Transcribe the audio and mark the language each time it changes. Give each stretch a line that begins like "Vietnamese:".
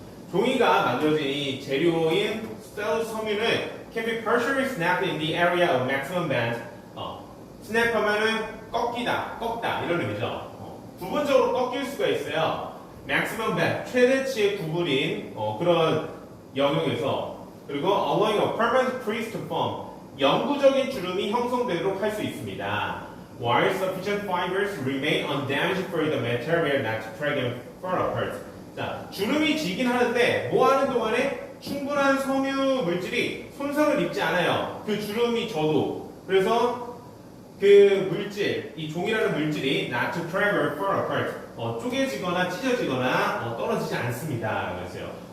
Korean: 종이가 만들어진 이 재료인 셀룰로스 섬유는
English: can be partially snapped in the area of maximum bend.
Korean: snap 하면은 꺾다 이런 의미죠. 부분적으로 꺾일 수가 있어요.
English: maximum bend,
Korean: 최대치의 구부린 그런 영역에서. 그리고
English: allowing a permanent crease to form,
Korean: 영구적인 주름이 형성되도록 할 수 있습니다.
English: While sufficient fibers remain undamaged for the material not to drag and fall apart.
Korean: 자, 주름이 지긴 하는데 뭐 하는 동안에 충분한 섬유 물질이 손상을 입지 않아요. 그 주름이 져도. 그래서 그 물질, 이 종이라는 물질이
English: not to drag or fall apart.
Korean: 쪼개지거나 찢어지거나 떨어지지 않습니다. 그랬어요.